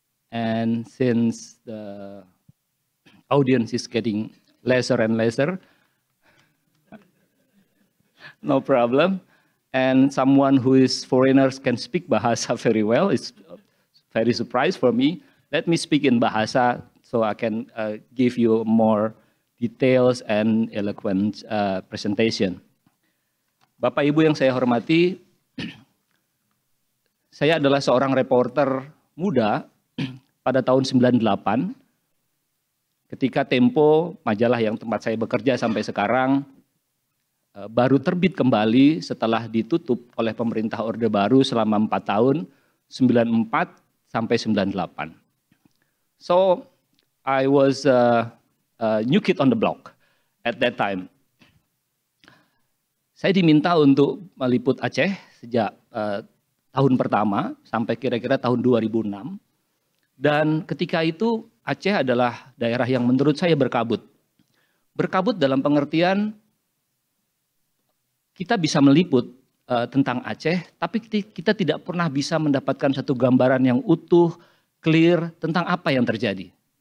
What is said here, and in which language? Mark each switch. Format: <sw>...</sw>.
<en>And since the audience is getting lesser and lesser, no problem. And someone who is foreigners can speak Bahasa very well. It's very surprise for me. Let me speak in Bahasa so I can give you more details and eloquent presentation.</en> <id>Bapak Ibu yang saya hormati, saya adalah seorang reporter muda pada tahun 98 ketika Tempo, majalah yang tempat saya bekerja sampai sekarang, baru terbit kembali setelah ditutup oleh pemerintah Orde Baru selama 4 tahun, 94 sampai 98.</id> <en>So, I was a new kid on the block at that time.</en> <id>Saya diminta untuk meliput Aceh sejak tahun pertama sampai kira-kira tahun 2006. Dan ketika itu Aceh adalah daerah yang menurut saya berkabut. Berkabut dalam pengertian kita bisa meliput tentang Aceh, tapi kita tidak pernah bisa mendapatkan satu gambaran yang utuh, clear tentang apa yang terjadi.</id>